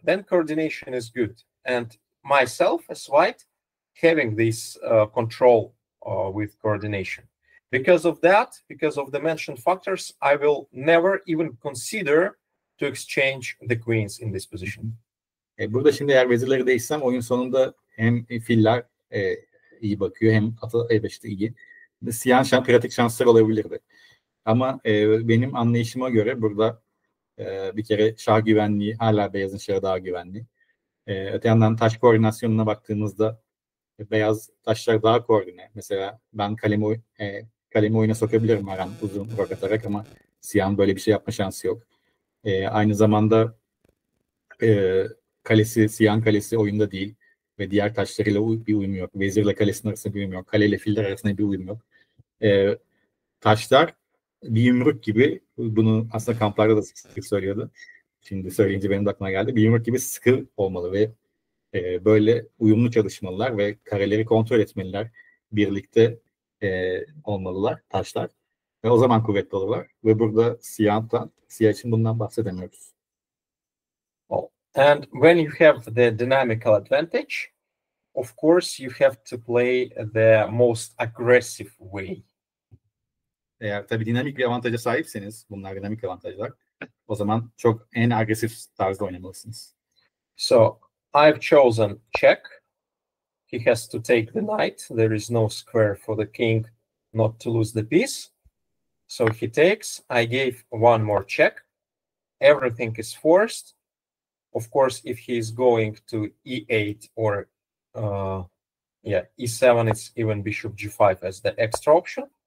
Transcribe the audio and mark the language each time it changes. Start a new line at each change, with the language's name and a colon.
English: Then coordination is good. And myself as white, having this control with coordination. Because of that, because of the mentioned factors, I will never even consider to exchange the queens in this position.
Turkish: Burada şimdi eğer vezirleri değişsem oyun sonunda hem filler iyi bakıyor hem atı E5'te iyi. Siyah pratik şanslar olabilirdi. Ama benim anlayışıma göre burada bir kere şah güvenliği, hala beyazın şahı daha güvenli. Öte yandan taş koordinasyonuna baktığımızda beyaz taşlar daha koordine. Mesela ben kalemi oyuna sokabilirim her an uzun rok atarak ama siyahın böyle bir şey yapma şansı yok. Aynı zamanda siyahın kalesi oyunda değil ve diğer taşlarıyla bir uyum yok. Vezirle kalesinin arasında bir uyum yok. Kaleyle filler arasında bir uyum yok. Taşlar bir yumruk gibi, bunu aslında kamplarda da sık söylüyordu. Şimdi söyleyince benim de aklıma geldi. Bir yumruk gibi sıkı olmalı ve böyle uyumlu çalışmalılar ve kareleri kontrol etmeliler. Birlikte olmalılar taşlar. Ve o zaman kuvvetli olurlar. Ve burada siyah için bundan bahsedemiyoruz.
English: And when you have the dynamical advantage, of course you have to play the most aggressive way.
Turkish: Eğer tabii dinamik bir avantaja sahipseniz, bunlar dinamik avantajlar, o zaman çok en agresif tarzda oynamalısınız.
English: So I've chosen check. He has to take the knight. There is no square for the king not to lose the piece. So he takes. I gave one more check. Everything is forced. Of course, if he is going to e8 or e7, it's even bishop g5 as the extra option.